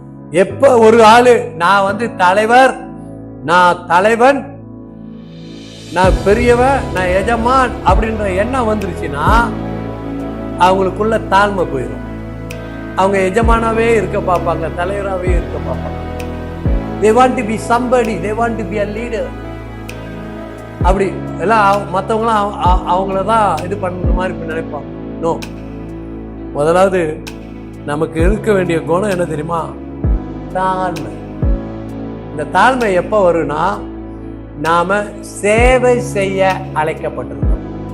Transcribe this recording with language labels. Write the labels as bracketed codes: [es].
[ta] எப்ப ஒரு ஆளு நான் தலைவர், நான் தலைவன், நான் பெரியவன், நான் எஜமான் அப்படின்ற எண்ணம் வந்துருச்சுன்னா அவங்களுக்குள்ள தாழ்மை போயிடும். அவங்க எஜமானாவே இருக்க பார்ப்பாங்க, தலைவராகவே இருக்க பார்ப்பாங்க. [en] They want to be somebody, they want to be a leader. [ta] அப்படி எல்லாம் மற்றவங்களாம் அவங்களதான் இது பண்ணுற மாதிரி நினைப்பாங்க. நோ, முதலாவது நமக்கு இருக்க வேண்டிய குணம் என்ன தெரியுமா? தாழ்மை. இந்த தாழ்மை எப்ப வரும்னா, நாம சேவை செய்ய அழைக்கப்பட்டிருக்கோம்.